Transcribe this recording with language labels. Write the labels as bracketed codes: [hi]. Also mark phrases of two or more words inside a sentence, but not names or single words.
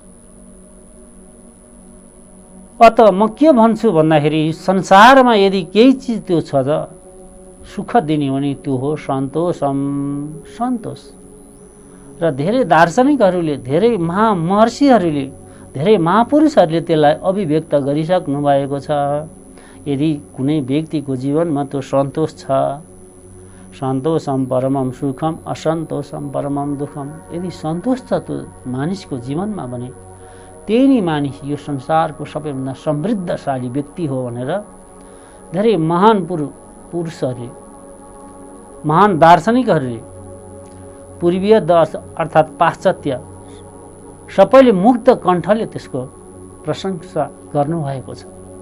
[ne] अत म के भन्छु भन्दाखेरि संसारमा यदि केही चिज त्यो छ त सुख दिने हो भने त्यो हो सन्तोषम, सन्तोष। र धेरै दार्शनिकहरूले, धेरै महर्षिहरूले, धेरै महापुरुषहरूले त्यसलाई अभिव्यक्त गरिसक्नु भएको छ। यदि कुनै व्यक्तिको जीवनमा त्यो सन्तोष छ, [sa] सन्तोषम परमम सुखम असन्तोषम परमम दुःखम, [ne] यदि सन्तोष छ त्यो मानिसको जीवनमा भने त्यही नै मानिस यो संसारको सबैभन्दा समृद्धशाली व्यक्ति हो भनेर धेरै महान पुरुषहरूले, महान दार्शनिकहरूले, पूर्वीय अर्थात् पाश्चात्य सबैले मुक्त कण्ठले त्यसको प्रशंसा गर्नुभएको छ।